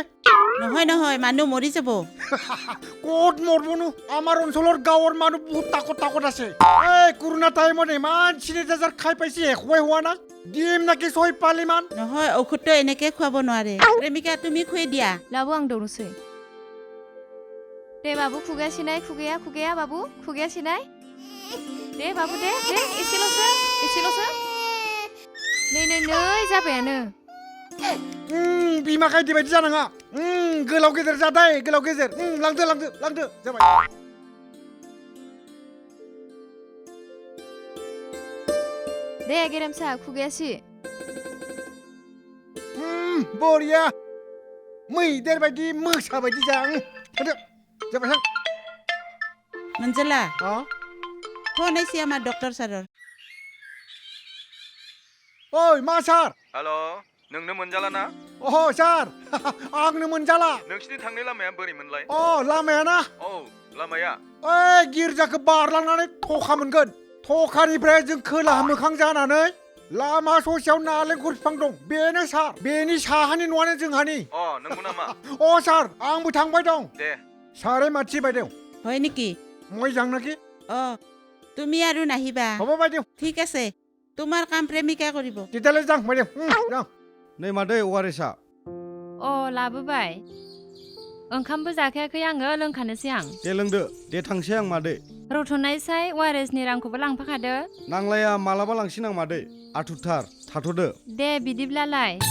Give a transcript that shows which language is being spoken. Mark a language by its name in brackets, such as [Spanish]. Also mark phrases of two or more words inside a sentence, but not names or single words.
[Assamese] নহয় মানুহ মৰি যাব। ক'ত মৰবনো আমাৰ অঞ্চলৰ গাঁৱৰ মানুহ বহুত তাকত আছে। এই কৰোণা টাইমত ইমান চেনিটাইজাৰ খাই পাইছে একোৱে হোৱা নাই। দিম নাকি 6 পালিমান? নহয় ঔষধটো এনেকৈ খুৱাব নোৱাৰে। প্ৰেমিকা তুমি খুৱাই দিয়া। [Bodo] लाबो आं दौनोसै। दे बाबु खुगाया सिनाय खुगाया बाबु खुगाया सिनाय। दे बाबु दे एसेल'सो। नै जाबायानो। बिमा गायदे बायदि जानाङा। गोलाव गेदेर जादाय गोलाव गेदेर। लांदो जाबाय। दे गेरेमसा खुगाया सि। बरिया मैदेर बायदि मोसा बायदि जा। थांदो जाबाय थां। मोनजेला फन आइसि [Assamese] আমাৰ ডক্টৰ ছাৰৰ। [Bodo] ओइ मा सार? हेल' नोंनो मोनजाला ना? सार आंनो मोनजाला। नोंसिनि थांनाय लामाया बोरै मोनलाय? लामाया ना? औ लामाया ओइ गिर्जाखौ बारलांनानै थखा मोनगोन थखानिफ्राय जों खोलाहा मोखां जानानै लामा ससेयाव नालेंखर बिफां दं बेनो सार बेनि साहानि न'आनो जोंहानि नंगौ नामा अ सार आंबो थांबाय दं दे सारे मानसि [Assamese] বাইদেউ হয় নেকি মই যাং নাকি অঁ তুমি আৰু নাহিবা হ'ব বাইদেউ ঠিক আছে তোমাৰ কাম প্ৰেমিকা কৰিব তেতিয়ালৈ যাং বাইদেউ যাং [Bodo] नै मादै अवारेसआ अ लाबोबाय ओंखामबो जाखायाखै आङो लोंखानोसै आं दे लोंदो दे थांसै आं मादै रथ'नायसाय वारेसनि रांखौबो लांफाखादो नांलाया मालाबा लांसै आं मादै आथुरथार थाथ'दो दे बिदिब्लालाय